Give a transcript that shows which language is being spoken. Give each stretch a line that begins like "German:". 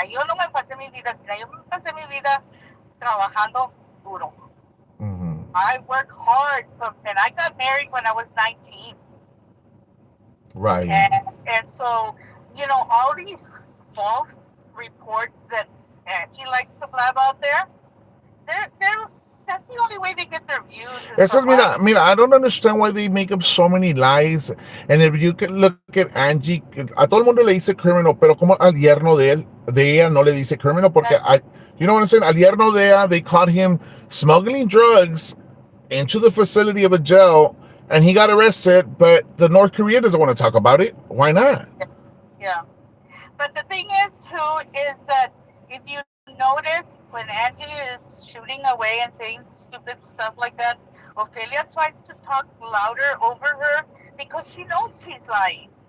Spanish: Yo no me pasé mi vida así. Yo me pasé mi vida trabajando duro. Mm-hmm.
English: I work hard, and I got married when I was 19. Right. And so, all these false reports that he likes to blab out there, they're that's the only way they get their views is
Spanish: Eso
English: from
Spanish: es,
English: us. mira, I don't understand why they make up so many lies. And if you can look at Angie,
Spanish: a todo el mundo le dice criminal, pero como al yerno de él, de ella no le dice criminal porque,
English: And you know what I'm saying?
Spanish: Al yerno de ella,
English: they caught him smuggling drugs into the facility of a jail and he got arrested, but the North Korea doesn't want to talk about it. Why not? yeah, but the thing is too is that if you notice when Angie is shooting away and saying stupid stuff like that, Ophelia tries to talk louder over her because she knows she's lying.